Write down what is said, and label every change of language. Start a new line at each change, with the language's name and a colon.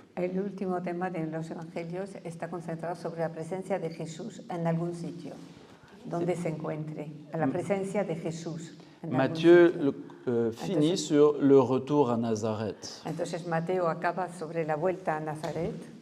Spanish: El último tema de los evangelios está concentrado sobre la presencia de Jesús en algún sitio, donde se encuentre, a la presencia de Jesús.
French: Matthieu finit sur le retour à Nazareth.
Spanish: Entonces Mateo acaba sobre la vuelta a Nazaret.